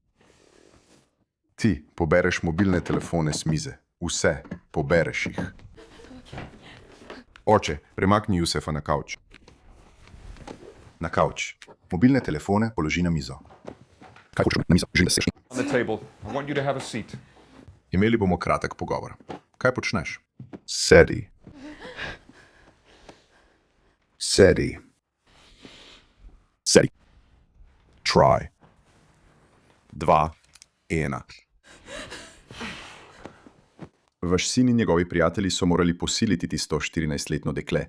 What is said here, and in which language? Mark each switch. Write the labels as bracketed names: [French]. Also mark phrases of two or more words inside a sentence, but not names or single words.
[Slovenian] Ti pobereš mobilne telefone s mize. Vse pobereš jih. Oče, premakni Jusefa na kavč. Na kavč. Mobilne telefone položi na mizo. Kaj hočeš na mizo? Želim, da seš. [English] On the table. I want you to have a seat. [Slovenian] Imeli bomo kratek pogovor. Kaj počneš? Sedi. Sedi. Sedi. [English] Try. 2, 1. [Slovenian] Vaš sin in njegovi prijatelji so morali posiliti tisto 14-letno dekle.